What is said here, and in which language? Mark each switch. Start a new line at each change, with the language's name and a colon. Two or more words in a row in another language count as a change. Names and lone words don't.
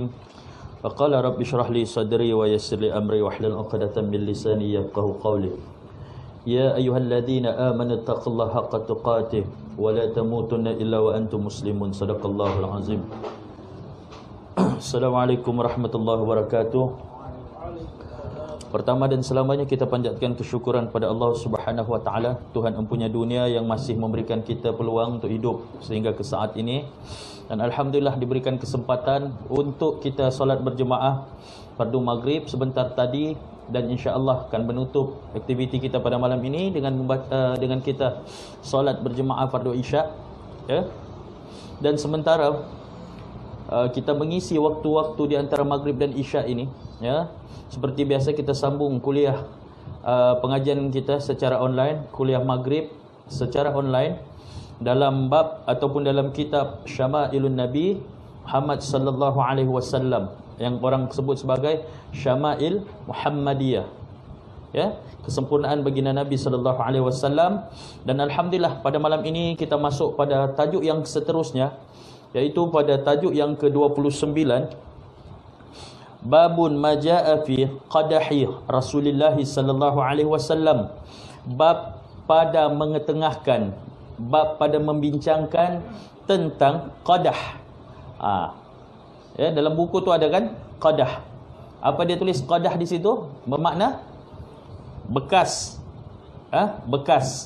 Arabic: فقال رب اشرح لي صدري ويسر لي أمري واحلل عقدة من لساني يفقهوا قولي. يا أيها الذين آمنوا اتقوا الله حق تقاته ولا تموتن إلا وأنتم مسلمون. صدق الله العظيم. السلام عليكم ورحمة الله وبركاته.
Malay: Pertama dan selamanya kita panjatkan kesyukuran pada Allah
Arabic: سبحانه وتعالى,
Malay: Tuhan empunya dunia yang masih memberikan kita peluang untuk hidup sehingga ke saat ini. Dan alhamdulillah diberikan kesempatan untuk kita solat berjemaah fardu maghrib sebentar tadi, dan
Arabic: إن شاء الله
Malay: akan menutup aktiviti kita pada malam ini dengan kita solat berjemaah fardu isya, ya. Dan sementara kita mengisi waktu-waktu di antara maghrib dan isya ini, ya. Seperti biasa kita sambung kuliah pengajian kita secara online, kuliah maghrib secara online dalam bab ataupun dalam kitab Syama'ilun Nabi Muhammad
Arabic: صلى الله عليه وسلم
Malay: yang orang sebut sebagai Syama'il Muhammadiyah, ya, kesempurnaan baginda Nabi
Arabic: صلى الله عليه وسلم.
Malay: Dan alhamdulillah pada malam ini kita masuk pada tajuk yang seterusnya, yaitu pada tajuk yang ke-29,
Arabic: باب ما جاء في قدح رسول الله صلى الله عليه وسلم.
Malay: Bab pada mengetengahkan, bab pada membincangkan tentang qadah. Ya, dalam buku tu ada kan qadah. Apa dia tulis qadah di situ? Bermakna bekas. Bekas.